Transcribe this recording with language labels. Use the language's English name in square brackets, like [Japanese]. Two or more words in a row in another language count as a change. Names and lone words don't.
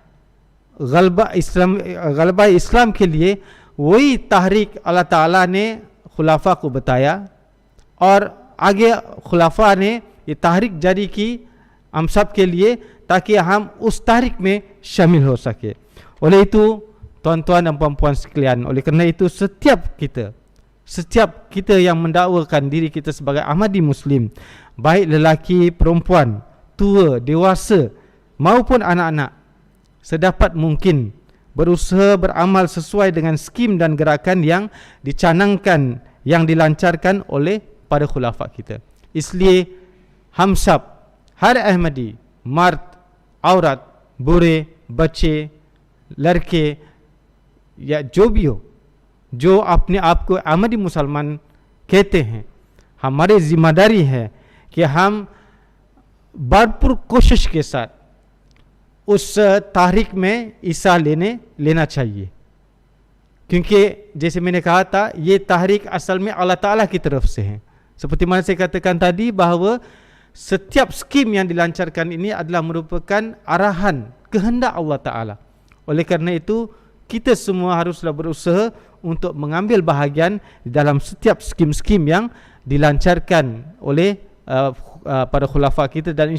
[Hindi] गलबा इस्लाम के लिए, वही तहरीक अल्लाह ताला ने खुलाफा को बताया, और आगे खुलाफा ने ये तहरीक जारी की हम सब के लिए, ताकि हम उस तहरीक में शामिल हो सके. [Malay] Oleh itu tuan-tuan dan puan-puan sekalian, oleh kerana itu setiap kita yang mendakwakan diri kita sebagai Ahmadi Muslim, baik lelaki, perempuan, tua, dewasa maupun anak-anak, sedapat mungkin berusaha beramal sesuai dengan skim dan gerakan yang dicanangkan, yang dilancarkan oleh para khulafa kita. [Hindi] इसलिए हम सब, हर अहमदी, मर्द, औरत, बूढ़े, बच्चे, लड़के या जो भी हो, जो अपने आप को अहमदी मुसलमान कहते हैं, हमारी जिम्मेदारी है कि हम भरपूर कोशिश के साथ उस तारीख में हिस्सा लेना चाहिए, क्योंकि जैसे मैंने कहा था, ये तारीख असल में अल्लाह ताला की तरफ से है. [Malay] Seperti mana saya katakan tadi, bahawa setiap skim yang dilancarkan ini adalah merupakan arahan kehendak Allah Ta'ala. Oleh kerana itu, kita semua haruslah berusaha untuk mengambil bahagian di dalam setiap skim-skim yang dilancarkan oleh para khulafa kita.